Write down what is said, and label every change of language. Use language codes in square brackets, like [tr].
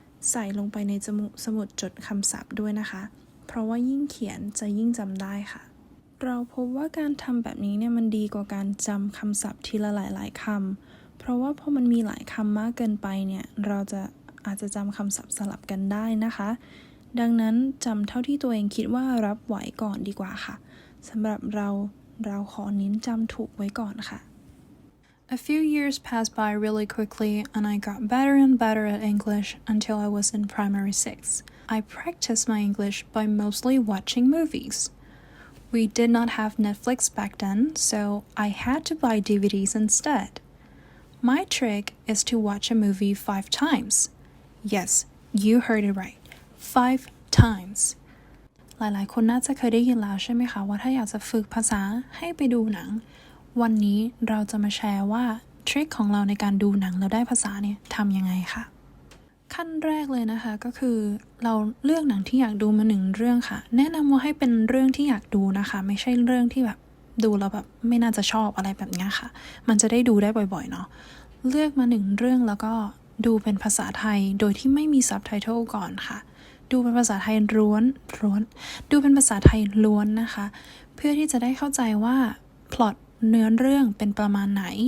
[th] ใส่ลงไปในสมุดจดคำศัพท์ด้วยนะคะเพราะว่ายิ่งเขียนจะยิ่งจำได้ค่ะเราพบว่าการทำแบบนี้เนี่ยมันดีกว่าการจำคำศัพท์ทีละหลายๆคำเพราะว่าพอมันมีหลายคำมากเกินไปเนี่ยเราอาจจะจำคำศัพท์สลับกันได้นะคะ ดังนั้นจำเท่าที่ตัวเองคิดว่ารับไหวก่อนดีกว่าค่ะสำหรับเราขอเน้นจำถูกไว้ก่อนค่ะ [en] A few years passed by really quickly and I got better and better at English until I was in primary 6. I practiced my English by mostly watching movies.We did not have Netflix back then, so I had to buy DVDs instead. My trick is to watch a movie 5 times. Yes, you heard it right. 5 times. [th] หลายๆคนน่าจะเคยได้ยินแล้วใช่ไหมคะว่าถ้าอยากจะฝึกภาษาให้ไปดูหนังวันนี้เราจะมาแชร์ว่าทริคของเราในการดูหนังแล้วได้ภาษาเนี่ยทำยังไงค่ะ ขั้นแรกเลยนะคะก็คือเราเลือกหนังที่อยากดูมา1 เรื่องค่ะแนะนำว่าให้เป็นเรื่องที่อยากดูนะคะไม่ใช่เรื่องที่แบบดูแล้วแบบไม่น่าจะชอบอะไรแบบนี้ค่ะมันจะได้ดูได้บ่อยๆเนาะเลือกมา1 เรื่องแล้วก็ดูเป็นภาษาไทยโดยที่ไม่มีซับไตเติลก่อนค่ะดูเป็นภาษาไทยล้วนดูเป็นภาษาไทยล้วนนะคะเพื่อที่จะได้เข้าใจว่าพล็อตเนื้อเรื่องเป็นประมาณไหน